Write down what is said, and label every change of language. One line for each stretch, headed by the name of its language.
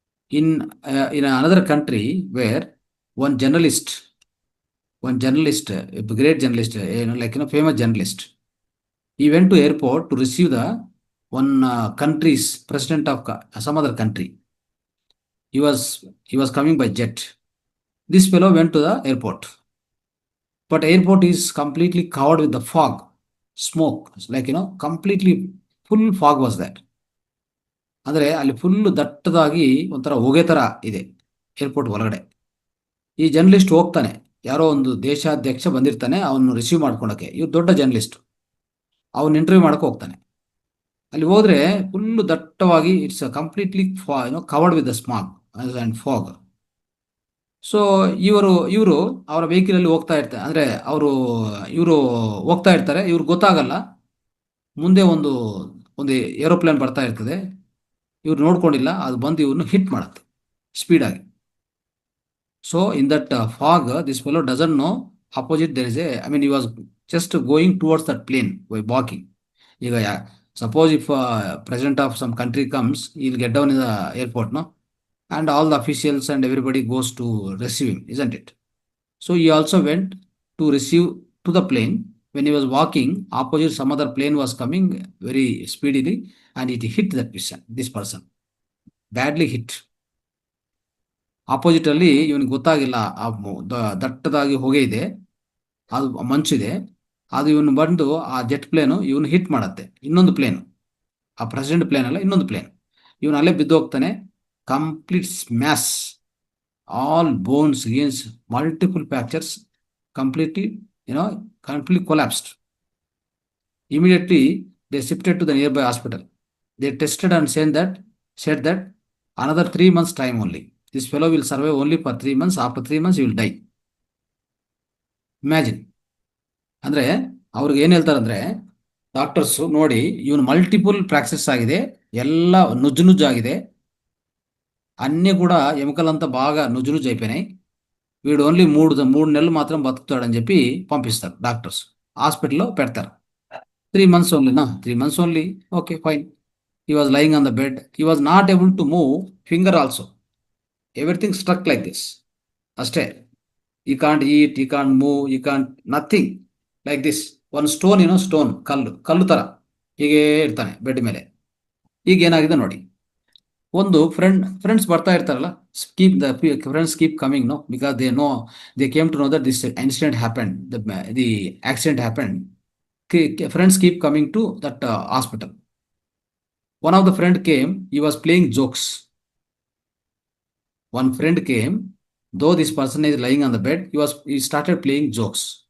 English: In another country where one journalist, a great journalist, famous journalist, he went to airport to receive the one country's president of some other country. He was coming by jet. This fellow went to the airport, but airport is completely covered with the fog, smoke, completely full fog was that.
Kannada: ಅಂದರೆ ಅಲ್ಲಿ full ದಟ್ಟದಾಗಿ ಒಂಥರ ಹೊಗೆ ಥರ ಇದೆ airport ಒಳಗಡೆ. ಈ journalist ಹೋಗ್ತಾನೆ, ಯಾರೋ ಒಂದು ದೇಶಾಧ್ಯಕ್ಷ ಬಂದಿರ್ತಾನೆ ಅವನು ರಿಸೀವ್ ಮಾಡ್ಕೊಳಕ್ಕೆ. ಇವ್ರು ದೊಡ್ಡ ಜರ್ನಲಿಸ್ಟ್, ಅವನು ಇಂಟರ್ವ್ಯೂ ಮಾಡೋಕೆ ಹೋಗ್ತಾನೆ. ಅಲ್ಲಿ ಹೋದರೆ ಫುಲ್ಲು ದಟ್ಟವಾಗಿ
English: It's completely covered with the smog and fog.
Kannada: So ಇವರು ಅವರ ವೆಹಿಕಲಲ್ಲಿ ಹೋಗ್ತಾ ಇರ್ತಾರೆ, ಅಂದರೆ ಇವರು ಹೋಗ್ತಾ ಇರ್ತಾರೆ. ಇವ್ರಿಗೆ ಗೊತ್ತಾಗಲ್ಲ, ಮುಂದೆ ಒಂದು ಏರೋಪ್ಲೇನ್ ಬರ್ತಾ ಇರ್ತದೆ. ಇವ್ರು ನೋಡ್ಕೊಂಡಿಲ್ಲ, ಅದು ಬಂದು ಇವ್ರನ್ನ ಹಿಟ್ ಮಾಡುತ್ತೆ ಸ್ಪೀಡಾಗಿ.
English: So in that fog this fellow doesn't know opposite there is he was just going towards that plane by walking. ಈಗ suppose if president of some country comes, he'll get down in the airport, no? And all the officials and everybody goes to receive him, isn't it? So he also went to receive to the plane. When he was walking, opposite some other plane was coming very speedily and it hit this person. Badly hit.
Kannada: Opposite ಅಲ್ಲಿ ಇವನಿಗೆ ಗೊತ್ತಾಗಿಲ್ಲ, ದಟ್ಟದಾಗಿ ಹೊಗೆ ಇದೆ, ಅದು ಮಂಚಿದೆ, ಅದು ಇವನು ಬಂದು ಆ ಜೆಟ್ ಪ್ಲೇನು ಇವನು ಹಿಟ್ ಮಾಡುತ್ತೆ. ಇನ್ನೊಂದು ಪ್ಲೇನು, ಆ ಪ್ರೆಸಿಡೆಂಟ್ ಪ್ಲೇನ್ ಅಲ್ಲ, ಇನ್ನೊಂದು ಪ್ಲೇನ್. ಇವನು ಅಲ್ಲೇ ಬಿದ್ದು ಹೋಗ್ತಾನೆ.
English: Complete smash, all bones, gains, multiple fractures, completely collapsed. Immediately they shifted to the nearby hospital. They tested and said that another 3 months time only. This fellow will survive only for 3 months. After 3 months you will die. Imagine.
Kannada: ಅಂದ್ರೆ ಅವ್ರಿಗೆ ಏನ್ ಹೇಳ್ತಾರಂದ್ರೆ doctors ನೋಡಿ, ಇವನು multiple Praxis ಆಗಿದೆ, ಎಲ್ಲ ನುಜ್ಜು ನುಜ್ಜು ఆಗಿದೆ,
Telugu: అన్నీ కూడా ఎముకలంతా బాగా నుజ్జు నుజ్జు అయిపోయినాయి, వీడు ఓన్లీ మూడు నెలలు మాత్రం బతుకుతాడని చెప్పి పంపిస్తారు డాక్టర్స్. హాస్పిటల్లో పెడతారు.
English: 3 months ఓన్లీనా, 3 months only, okay fine. He was lying on the bed, he was not able to move finger also, everything struck like this ಅಷ್ಟೇ. I can't eat, I can't move, I can't nothing like this.
Kannada: ಒಂದು stone, ಏನೋ stone, ಕಲ್ಲು ಕಲ್ಲು ಥರ ಹೀಗೆ ಇರ್ತಾನೆ ಬೆಡ್ ಮೇಲೆ. ಈಗ ಏನಾಗಿದೆ ನೋಡಿ, ಒಂದು ಫ್ರೆಂಡ್ಸ್ ಬರ್ತಾ ಇರ್ತಾರಲ್ಲ,
English: Keep the friends keep coming, no, because they came to know that this incident happen, the accident happen. Friends keep coming to that hospital. One of the friend came, he was playing jokes. One friend came, though this person is lying on the bed, he started playing jokes.